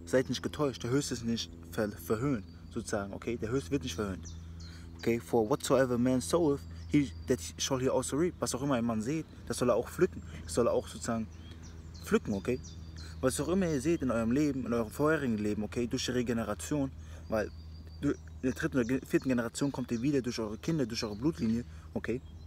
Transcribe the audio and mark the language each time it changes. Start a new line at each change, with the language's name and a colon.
German: Seid nicht getäuscht, der Höchste ist nicht verhöhnt, sozusagen, okay? Der Höchste wird nicht verhöhnt.
English: Okay, for whatsoever man soweth, that shall he also reap.
German: Was auch immer ein Mann sieht, das soll er auch pflücken. Das soll er auch sozusagen pflücken, okay? Was auch immer ihr seht in eurem Leben, in eurem vorherigen Leben, okay, durch die Regeneration, weil in der dritten oder vierten Generation kommt ihr wieder durch eure Kinder, durch eure Blutlinie, okay?